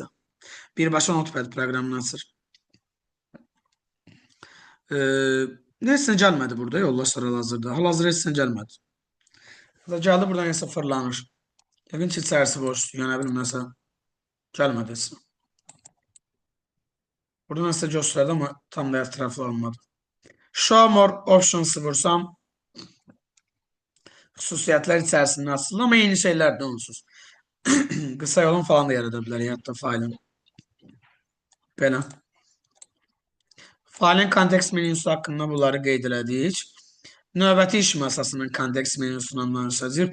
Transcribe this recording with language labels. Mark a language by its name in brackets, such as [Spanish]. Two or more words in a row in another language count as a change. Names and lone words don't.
[Azerbaijani] Birbaşa notepad proqramını açır. Nəsə gəlmədi burada yoldaşlar hal-hazırda. Hal-hazırda heç gəlmədi. Gəldi buradan nəsə fırlanır. Yəqin ki, içərisi boşdur. Yəni, bilməm nəsə gəlmədi heç. Burada nəsə göstərdi, amma tam da ətraflı olmadı. [English] Show more options [Azerbaijani] vursam xüsusiyyətlər içərisində açılır, amma eyni şeylərdir onsuz. Qısa yolun falan da yarada bilər, hətta failin. Belə. Failin kontekst menüsü haqqında bunları qeyd elədik. Növbəti iş masasının kontekst menüsündən danışacağıq.